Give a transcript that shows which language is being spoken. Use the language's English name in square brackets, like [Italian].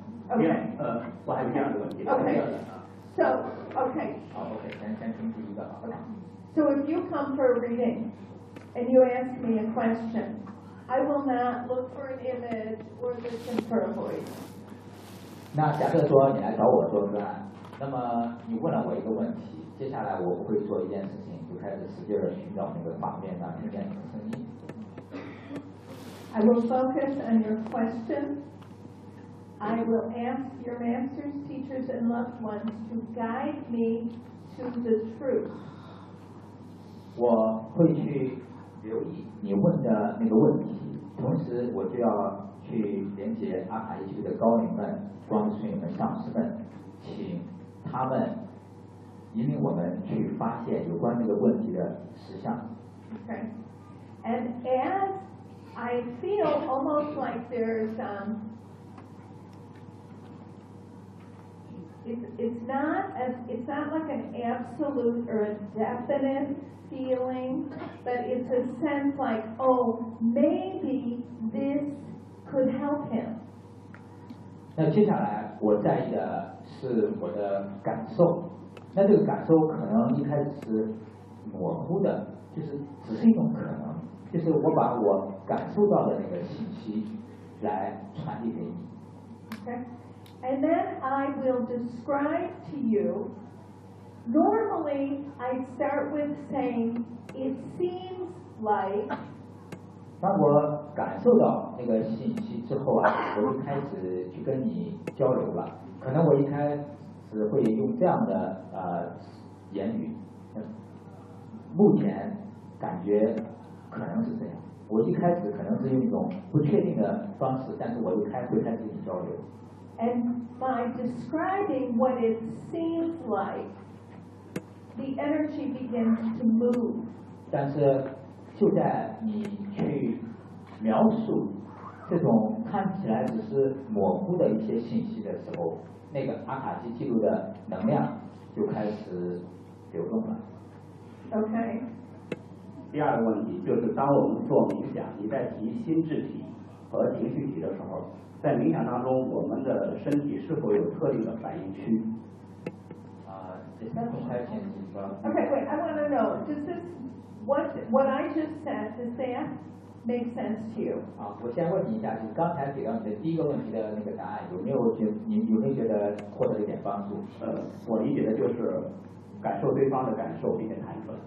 [Chinese] Okay. Yeah, 我还没讲这个问题。 [English] Okay. So, okay. [Chinese] Oh, okay. 先听第一个。Okay. [English] So if you come for a reading and you ask me a question, I will not look for an image or listen for a voice. [Chinese] 那假设说你来找我做个案，那么你问了我一个问题，接下来我会做一件事情，就开始使劲儿寻找那个画面上听见你的声音。 [English] I will focus on your question. I will ask your masters, teachers, and loved ones to guide me to the truth. [Chinese] 我会去留意你问的那个问题，同时我就要去连接阿卡西的高龄们、光之训们、上师们，请他们引领我们去发现有关那个问题的实相。 [English] Okay. And as I feel almost like there's it's not like an absolute or a definite feeling, but it's a sense like, oh, maybe this could help him. [Chinese] 那接下来我在意的是我的感受，那这个感受可能一开始是模糊的，就是只是一种可能，就是我把我感受到的那个信息来传递给你。 [English] Okay. And then I will describe to you. Normally, I start with saying, "It seems like." [Chinese] 当我感受到那个信息之后啊，我就开始去跟你交流了。可能我一开始会用这样的言语。目前感觉可能是这样。我一开始可能是用一种不确定的方式，但是我又开始进行交流。 [English] And by describing what it seems like, the energy begins to move. [Chinese] 但是就在你去描述这种看起来只是模糊的一些信息的时候，那个阿卡西记录的能量就开始流动了。 [English] Okay. [Chinese] 第二个问题就是，当我们做冥想，你在提心智体和情绪体的时候，在冥想当中，我们的身体是否有特定的反应区？ [English] Okay, wait. I want to know. Does this what I just said does that make sense to you? [Chinese] 啊，我先问你一下，就刚才给到你的第一个问题的那个答案，有没有觉得获得一点帮助？我理解的就是感受对方的感受，并且坦诚。